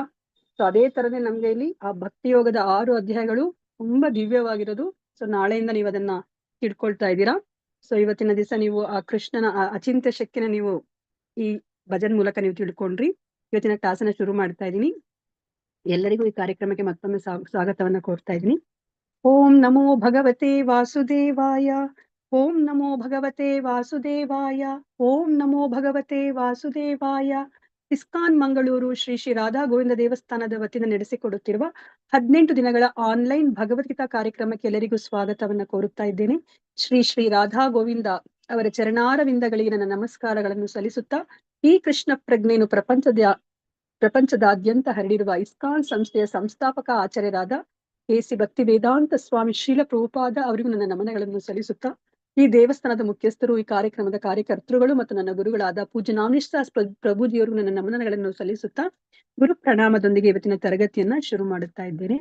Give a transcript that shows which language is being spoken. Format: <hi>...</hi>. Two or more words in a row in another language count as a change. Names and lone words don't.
<kn>ಸೊ ಅದೇ ತರನೇ ನಮ್ಗೆ ಇಲ್ಲಿ ಆ ಭಕ್ತಿ ಯೋಗದ 6 ಅಧ್ಯಾಯಗಳು ತುಂಬಾ ದಿವ್ಯವಾಗಿರೋದು. ಸೊ ನಾಳೆಯಿಂದ ನೀವು ಅದನ್ನ ತಿಳ್ಕೊಳ್ತಾ ಇದ್ದೀರಾ. ಸೊ ಇವತ್ತಿನ ದಿವಸ ನೀವು ಆ ಕೃಷ್ಣನ ಅಚಿಂತ್ಯ ಶಕ್ತಿನ ನೀವು ಈ ಭಜನ್ ಮೂಲಕ ನೀವು ತಿಳ್ಕೊಂಡ್ರಿ. ಇವತ್ತಿನ ಕ್ಲಾಸನ್ನ ಶುರು ಮಾಡ್ತಾ ಇದ್ದೀನಿ. ಎಲ್ಲರಿಗೂ ಈ ಕಾರ್ಯಕ್ರಮಕ್ಕೆ ಮತ್ತೊಮ್ಮೆ ಸ್ವಾಗತವನ್ನ ಕೋರ್ತಾ ಇದ್ದೀನಿ.</kn> <sa>ಓಂ ನಮೋ ಭಗವತೆ ವಾಸುದೇವಾಯ. ಓಂ ನಮೋ ಭಗವತೆ ವಾಸುದೇವಾಯ. ಓಂ ನಮೋ ಭಗವತೆ ವಾಸುದೇವಾಯ.</sa> <kn>ಇಸ್ಕಾನ್ ಮಂಗಳೂರು ಶ್ರೀ ಶ್ರೀ ರಾಧಾ ಗೋವಿಂದ ದೇವಸ್ಥಾನದ ವತಿಯಿಂದ ನಡೆಸಿಕೊಡುತ್ತಿರುವ 18 ದಿನಗಳ ಆನ್ಲೈನ್ ಭಗವದ್ಗೀತಾ ಕಾರ್ಯಕ್ರಮಕ್ಕೆ ಎಲ್ಲರಿಗೂ ಸ್ವಾಗತವನ್ನ ಕೋರುತ್ತಾ ಇದ್ದೇನೆ. ಶ್ರೀ ಶ್ರೀ ರಾಧಾ ಗೋವಿಂದ ಅವರ ಚರಣಾರವಿಂದಗಳಿಗೆ ನನ್ನ ನಮಸ್ಕಾರಗಳನ್ನು ಸಲ್ಲಿಸುತ್ತಾ ಈ ಕೃಷ್ಣ ಪ್ರಜ್ಞೆಯನ್ನು ಪ್ರಪಂಚದಾದ್ಯಂತ ಹರಡಿರುವ ಇಸ್ಕಾನ್ ಸಂಸ್ಥೆಯ ಸಂಸ್ಥಾಪಕ ಆಚಾರ್ಯರಾದ ಎಸಿ ಭಕ್ತಿ ವೇದಾಂತ ಸ್ವಾಮಿ ಶ್ರೀಲ ಪ್ರಭುಪಾದ ಅವರಿಗೂ ನನ್ನ ನಮನಗಳನ್ನು ಸಲ್ಲಿಸುತ್ತಾ ಈ ದೇವಸ್ಥಾನದ ಮುಖ್ಯಸ್ಥರು, ಈ ಕಾರ್ಯಕ್ರಮದ ಕಾರ್ಯಕರ್ತರುಗಳು ಮತ್ತು ನನ್ನ ಗುರುಗಳಾದ ಪೂಜ್ಯ ನಾಮನಿಷ್ಠ ಪ್ರಭುಜಿಯವರು ನನ್ನ ನಮನಗಳನ್ನು ಸಲ್ಲಿಸುತ್ತಾ ಗುರು ಪ್ರಣಾಮದೊಂದಿಗೆ ಇವತ್ತಿನ ತರಗತಿಯನ್ನ ಶುರು ಮಾಡುತ್ತಾ ಇದ್ದೇನೆ.</kn>